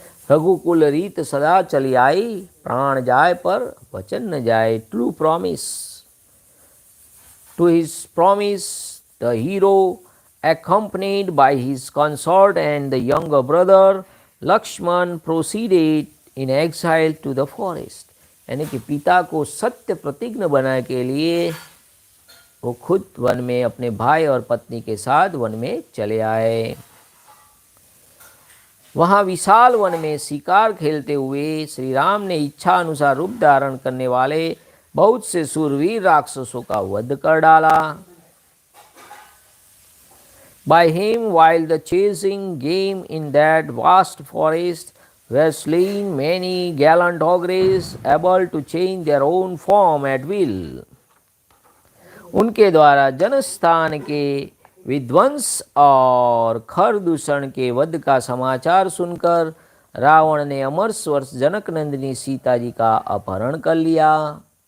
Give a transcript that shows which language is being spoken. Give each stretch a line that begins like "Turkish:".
Hindi: रघुकुल रीत सदा चली आई, प्राण जाए पर वचन न जाए,
English: True promise. To his promise, the hero, accompanied by his consort and the younger brother, Lakshman proceeded in exile to the forest.
Hindi: यानी कि पिता को सत्य प्रतिज्ञ बनाने के लिए वो खुद वन में अपने भाई और पत्नी के साथ वन में चले आए। वहाँ विशाल वन में शिकार खेलते हुए श्री राम ने इच्छा अनुसार रूप धारण करने वाले बहुत से शूरवीर राक्षसों का वध कर डाला।
English: By him, while the chasing game in that vast forest, were slain many gallant ogres able to change their own form at will.
Hindi: उनके द्वारा जनस्थान के विध्वंस और खर दूषण के वध का समाचार सुनकर रावण ने अमर स्वर्ष जनक नंदिनी सीता जी का अपहरण कर लिया।